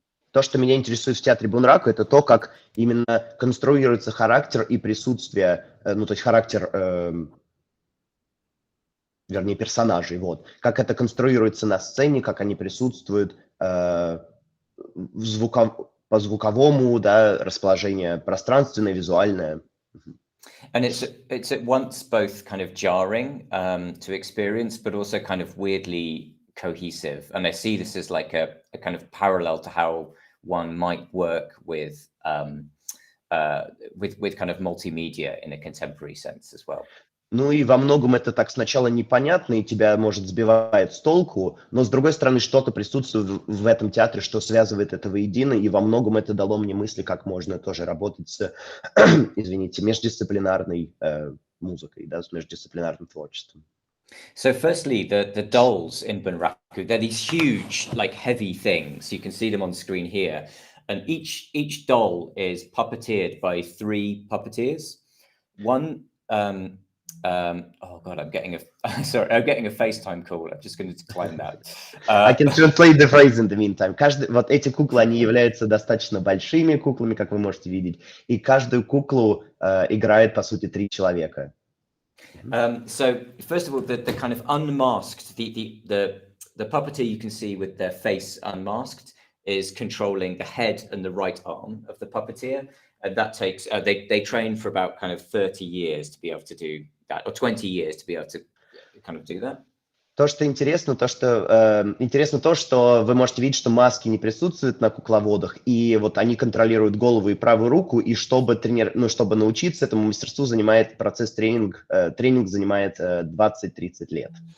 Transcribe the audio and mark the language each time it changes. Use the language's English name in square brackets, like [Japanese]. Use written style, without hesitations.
[Russian] То, что меня интересует в театре Bunraku, это то, как именно конструируется характер и присутствие, ну, то есть характер, вернее, персонажей, вот. Как это конструируется на сцене, как они присутствуют по звуковому, да, расположение пространственное, визуальное. [English] And it's at once both kind of jarring to experience, but also kind of weirdly cohesive. And I see this as like a kind of parallel to how one might work with kind of multimedia in a contemporary sense as well. [Russian] Ну и во многом это так сначала непонятно и тебя, может, сбивает с толку, но с другой стороны что-то присутствует в этом театре, что связывает это воедино, и во многом это дало мне мысли, как можно тоже работать с, извините, междисциплинарной музыкой, да, с междисциплинарным творчеством. [English] So firstly, the dolls in Bunraku, they're these huge, like heavy things. You can see them on screen here. And each doll is puppeteered by 3 puppeteers. One, oh God, I'm getting a FaceTime call. I'm just going to decline that. I can translate the phrase in the meantime. [Russian] Вот эти куклы, они являются достаточно большими куклами, как вы можете видеть. И каждую куклу играет, по сути, 3 человека. [English] So first of all, the kind of unmasked, the puppeteer you can see with their face unmasked is controlling the head and the right arm of the puppeteer, and that takes they train for about kind of 30 years to be able to do that, or 20 years to be able to kind of do that. [Russian] То, что интересно, интересно то, что вы можете видеть, что маски не присутствуют на кукловодах, и вот они контролируют голову и правую руку, и чтобы чтобы научиться этому мастерству, процесс тренинг занимает 20-30 лет.